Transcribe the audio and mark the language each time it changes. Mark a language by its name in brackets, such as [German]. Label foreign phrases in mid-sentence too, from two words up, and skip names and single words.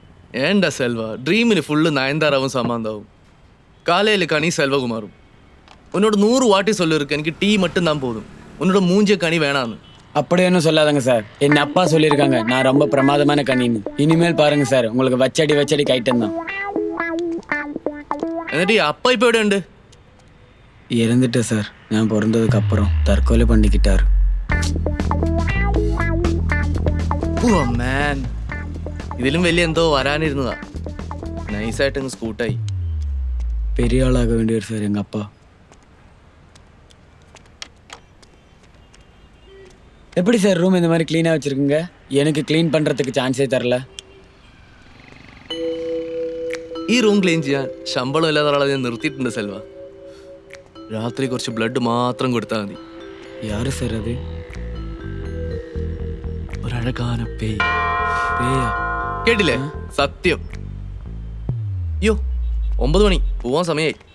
[Tamil] ஏண்டா செல்வா ட்ரீமில் ஃபுல்லு நயன்தாராவும் சமாந்தாவும் காலையில் கனி செல்வகுமாரும் உன்னோட 100 வாட்டி சொல்லிருக்கு எனக்கு டீ மட்டும் தான் போதும் உன்னோட மூஞ்சிய கனி வேணான்னு. அப்படி ஒன்றும் சொல்லாதங்க சார். என் அப்பா சொல்லியிருக்காங்க நான் ரொம்ப பிரமாதமான கண்ணின்னு. இனிமேல் பாருங்க சார், உங்களுக்கு வச்சடி கைட்டம் தான். [Malayalam] എന്നിട്ട് ഈ അപ്പ ഇപ്പൊ എവിടെ ഉണ്ട്? [Tamil] இறந்துட்டேன் சார். நான் பிறந்ததுக்கு அப்புறம் தற்கொலை பண்ணிக்கிட்டாரு. [Malayalam] ഓ മാൻ, ഇതിലും വലിയ എന്തോ വരാനിരുന്നതാ. നൈസായിട്ട് അങ്ങ് സ്കൂട്ടായി. [Tamil] பெரிய ஆளாக வேண்டியவர் சார் எங்கள் அப்பா. எப்படி சார் ரூம் இந்த மாதிரி க்ளீனாக வச்சுருக்குங்க? எனக்கு க்ளீன் பண்ணுறதுக்கு சான்ஸே தரல. [Malayalam] ഈ റൂം ക്ലീൻ ചെയ്യാൻ ശമ്പളം ഇല്ലാത്ത ഒരാളെ ഞാൻ നിർത്തിയിട്ടുണ്ട് സെൽവ. രാത്രി കുറച്ച് ബ്ലഡ് മാത്രം കൊടുത്താൽ മതി. [Tamil] யாரு சார் அது? ஒரு அழகான பேய். பேயா? [Malayalam] കേട്ടില്ലേ? സത്യം. അയ്യോ 9 മണി, പോവാൻ സമയായി.